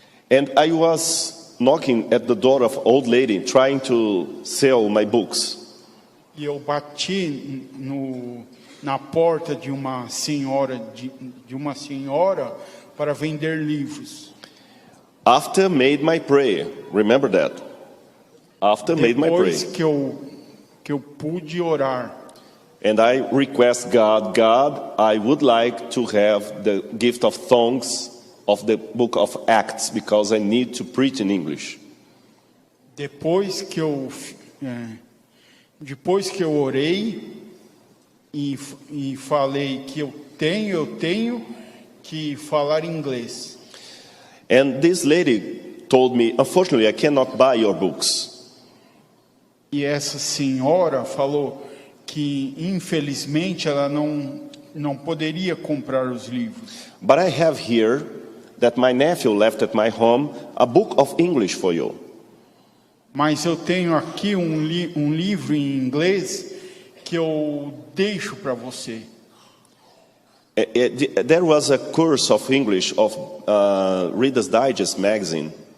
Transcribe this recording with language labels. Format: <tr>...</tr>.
<en>And I was knocking at the door of old lady trying to sell my books.</en> <pt>E eu bati na porta de uma senhora para vender livros.</pt> <en>After made my prayer, remember that. After made my prayer.</en> <pt>Depois que eu pude orar.</pt> <en>And I request God, I would like to have the gift of tongues of the book of Acts because I need to preach in English.</en> <pt>Depois que eu orei e falei que eu tenho que falar inglês.</pt> <en>And this lady told me, unfortunately, I cannot buy your books.</en> <pt>E essa senhora falou que infelizmente ela não poderia comprar os livros.</pt> <en>But I have here that my nephew left at my home a book of English for you.</en> <pt>Mas eu tenho aqui um livro em inglês que eu deixo para você.</pt> <en>There was a course of English of Reader's Digest magazine.</en>